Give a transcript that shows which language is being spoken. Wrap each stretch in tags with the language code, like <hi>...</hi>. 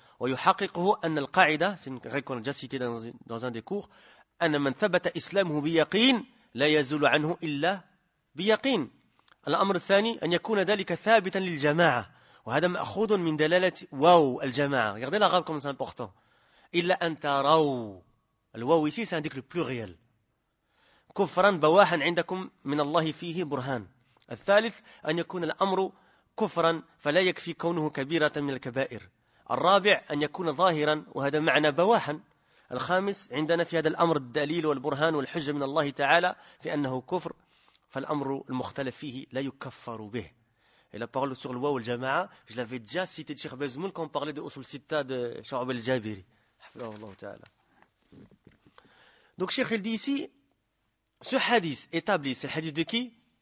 <ar>Wa yuhakikuhu an al-qa'ida,</ar> <fr>c'est une règle qu'on a déjà cité dans un des cours,</fr> <ar>an man thabata islamhu bi yaqin, la yazulu anhu illa. بيقين الأمر الثاني أن يكون ذلك ثابتا للجماعة وهذا مأخوذ من دلالة واو الجماعة</ar> <fr>regardez la grave comme c'est important</fr> <ar>إلا أن تروا الواو</ar> <fr>ici c'est un</fr> <ar>ذكر pluriel كفرا بواحا عندكم من الله فيه برهان الثالث أن يكون الأمر كفرا فلا يكفي كونه كبيرة من الكبائر الرابع أن يكون ظاهرا وهذا معنى بواحا الخامس عندنا في هذا الأمر الدليل والبرهان والحجة من الله تعالى في أنه كفر فالأمر المختلف فيه لا يكفر به.</ar> <fr>Et la parole sur le waw al-jama'a, je l'avais déjà cité de Cheikh Bazmoul quand on parlait de Usul Sitta de Sha'ab al-Jabiri. Donc Cheikh il dit ici, ce hadith établi, c'est le hadith de qui?</fr>